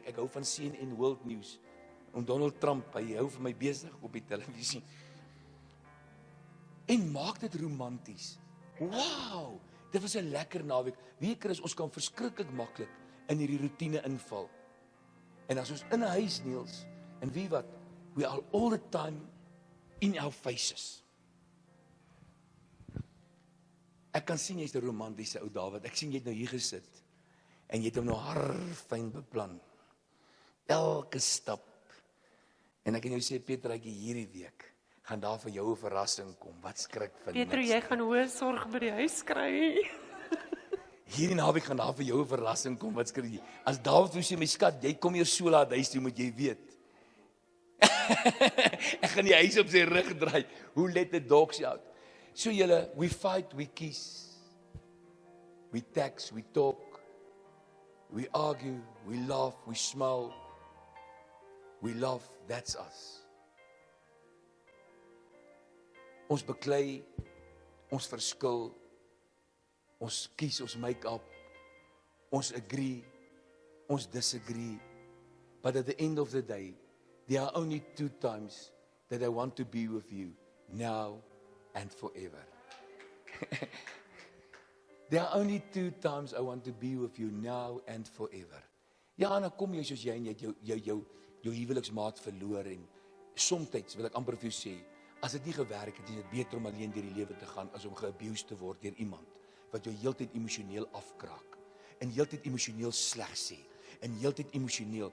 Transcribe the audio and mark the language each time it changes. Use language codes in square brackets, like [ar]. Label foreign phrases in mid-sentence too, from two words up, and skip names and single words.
[af] Ek hou van CNN World News. Om Donald Trump, hy hou vir my besig op die televisie. En maak dit romanties. Wow, dit was 'n lekker naweek. Wie Chris, ons kan verskriklik maklik in hierdie roetine inval. En as ons in 'n huis Niels, en wie wat, [en] we are all the time in our faces. [af] Ek kan sien jy's 'n romantiese ou Dawid. Ek sien jy het nou hier gesit en jy het hom nou harfyn beplan. Elke stap. En ek kan jou sê Petraatjie, hierdie week gaan daar vir jou 'n verrassing kom. Wat skrik vir niks. Petro, jy gaan hoë sorg by die huis kry. Hierdie naweek gaan daar vir jou 'n verrassing kom. Wat skrik jy? As Dawid wou sê my skat, jy kom hier so laat huis toe, moet jy weet. Ek gaan die huis op sy rug draai. [en] Who let the dogs out? So julle, we fight, we kiss. We text, we talk. We argue, we laugh, we smile. We love, that's us. [af] Ons beklei, ons verskil, ons kies, ons [en] make up, [af] ons agree, ons disagree. [en] But at the end of the day, there are only 2 times that I want to be with you, now and forever. There are only 2 times I want to be with you, now and forever. [af] Ja, en dan kom jy soos jy en jy het jou huweliksmaat verloor en somtyds wil ek amper vir jou sê, as dit nie gewerk het, is dit beter om alleen deur die lewe te gaan as om ge-abused te word deur iemand wat jou heeltyd emosioneel afkraak en heeltyd emosioneel sleg sê en heeltyd emosioneel.